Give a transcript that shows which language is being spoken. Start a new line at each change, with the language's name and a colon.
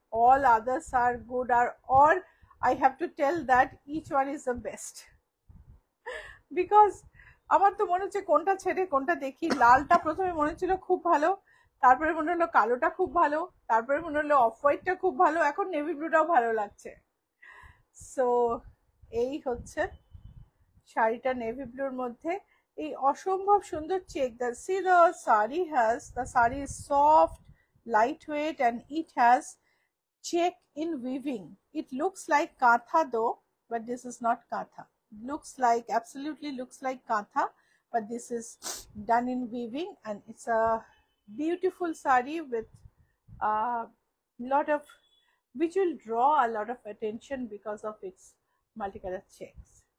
English: All others are good, or I have to tell that each one is the best.
Bangla: Because আমার তো মনে হচ্ছে কোনটা ছেড়ে কোনটা দেখি। লালটা প্রথমে মনে হচ্ছিল খুব ভালো, তারপরে মনে হলো কালোটা খুব ভালো, তারপরে মনে হলো অফ হোয়াইটটা খুব ভালো, এখন নেভি ব্লুটাও ভালো লাগছে। সো এই হচ্ছে শাড়িটা নেভি ব্লুর মধ্যে, এই অসম্ভব সুন্দর check.
English: See the saree is soft, lightweight, and it has check in weaving. It looks like kantha though, but this is not kantha. Absolutely looks like kantha, but this is done in weaving, and it's a beautiful saree with a lot of, which will draw a lot of attention because of its multicolor checks.